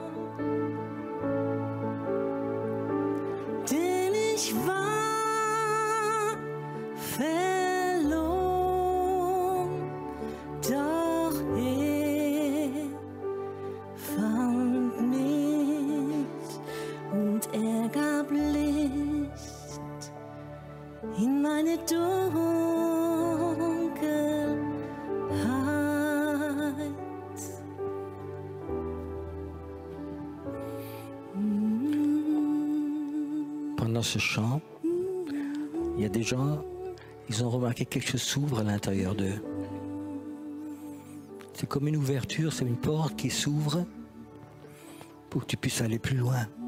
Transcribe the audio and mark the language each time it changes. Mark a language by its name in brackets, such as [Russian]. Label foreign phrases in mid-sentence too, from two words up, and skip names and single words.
[German] Denn ich war verloren, doch er fand mich und er gab Licht in meine Dunkelheit. [French] Pendant ce chant, il y a des gens, ils ont remarqué que quelque chose s'ouvre à l'intérieur d'eux. C'est comme une ouverture, c'est une porte qui s'ouvre pour que tu puisses aller plus loin.